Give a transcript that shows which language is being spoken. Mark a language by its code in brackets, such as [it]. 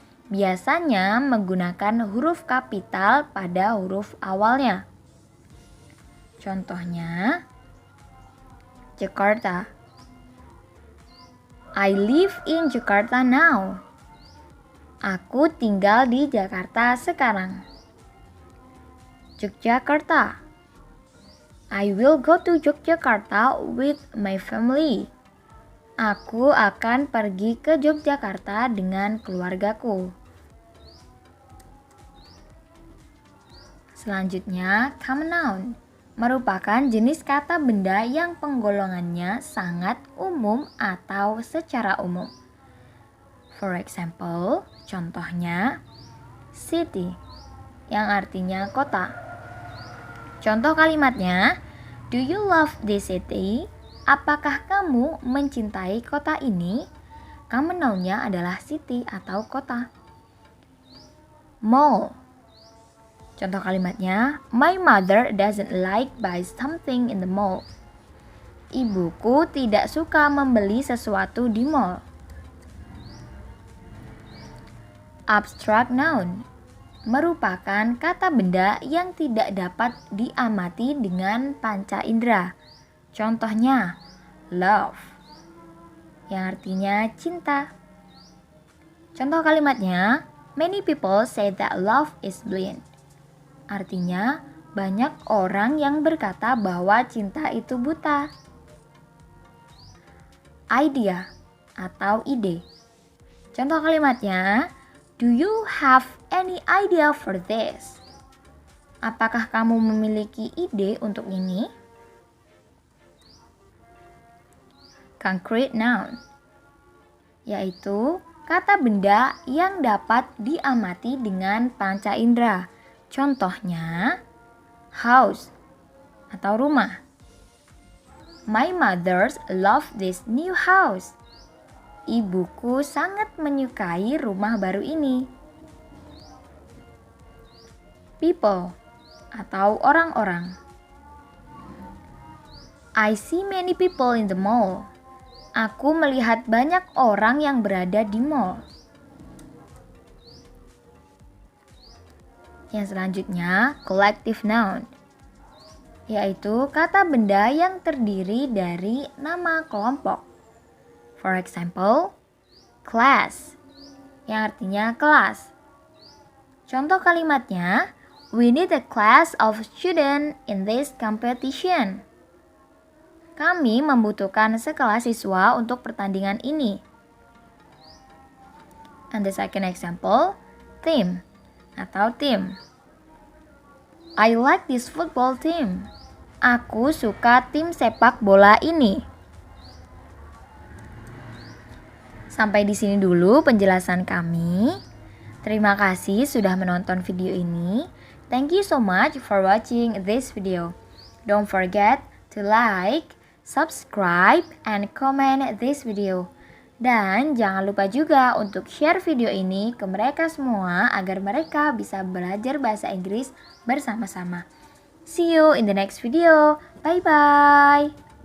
[id] Biasanya menggunakan huruf kapital pada huruf awalnya. Contohnya, Jakarta. [en] I live in Jakarta now. [id] Aku tinggal di Jakarta sekarang. [en] Yogyakarta. I will go to Yogyakarta with my family. [id] Aku akan pergi ke Yogyakarta dengan keluargaku. Selanjutnya, common noun merupakan jenis kata benda yang penggolongannya sangat umum atau secara umum. [en] For example, [id] contohnya city yang artinya kota. Contoh kalimatnya, [en] do you love this city? [id] Apakah kamu mencintai kota ini? Common noun-nya adalah city atau kota. Mall. Contoh kalimatnya, [en] my mother doesn't like buy something in the mall. [id] Ibuku tidak suka membeli sesuatu di mall. Abstract noun merupakan kata benda yang tidak dapat diamati dengan panca indera. Contohnya, love yang artinya cinta. Contoh kalimatnya, [en] many people say that love is blind. [id] Artinya, banyak orang yang berkata bahwa cinta itu buta. Idea atau ide. Contoh kalimatnya, [en] do you have any idea for this? [id] Apakah kamu memiliki ide untuk ini? Concrete noun, yaitu kata benda yang dapat diamati dengan panca indera. Contohnya, house atau rumah. [en] My mothers love this new house. [id] Ibuku sangat menyukai rumah baru ini. People atau orang-orang. [en] I see many people in the mall. [id] Aku melihat banyak orang yang berada di mall. Yang selanjutnya, collective noun, yaitu kata benda yang terdiri dari nama kelompok. [en] For example, [id] class, yang artinya kelas. Contoh kalimatnya, [en] we need a class of students in this competition. [id] Kami membutuhkan sekelas siswa untuk pertandingan ini. [en] And the second example, team atau tim. I like this football team. [id] Aku suka tim sepak bola ini. Sampai di sini dulu penjelasan kami. Terima kasih sudah menonton video ini. [en] Thank you so much for watching this video. Don't forget to like, subscribe, and comment this video. [id] Dan jangan lupa juga untuk share video ini ke mereka semua agar mereka bisa belajar bahasa Inggris bersama-sama. [en] See you in the next video. Bye-bye.